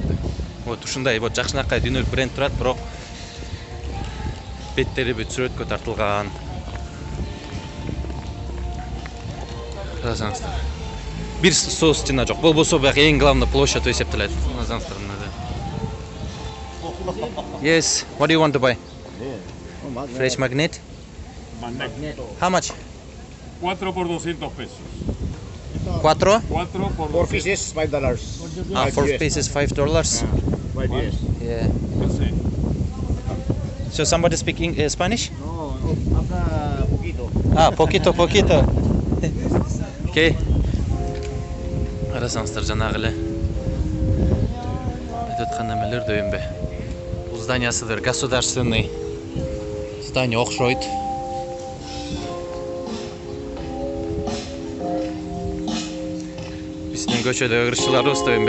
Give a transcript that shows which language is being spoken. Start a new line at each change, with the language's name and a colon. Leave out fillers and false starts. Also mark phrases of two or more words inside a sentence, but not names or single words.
Kyrgyz: Вот ушундай вот жакшынакай дүйнөлүк бренд турат, бирок беттери бүт сүрөткө тартылган. Карасаңыздар, бир соо стена жок. Болбосо бияк эң
Russian: главный площадь
Kyrgyz: эсептелет. Карасаңыздар мына.
English: Yes, what do you want to buy? Fresh magnet? How much?
Spanish: 4 por 200 pesos.
English: 4?
Spanish: 4 por
English: 4 pieces, $5. 4 pieces, $5. 5 years. Yeah.
Spanish: Sí.
English: So somebody speaking Spanish?
Spanish: No, habla poquito. Poquito.
English: Okay.
Kyrgyz: Карасаңыздар жанагы эле айтып аткан эмелер дөйүнбө. Бул зданиясыдыр,
Russian: государственный здание
Kyrgyz: окшойт. Биздин көчөдөгү ырчыларыбыз дөйүнбө.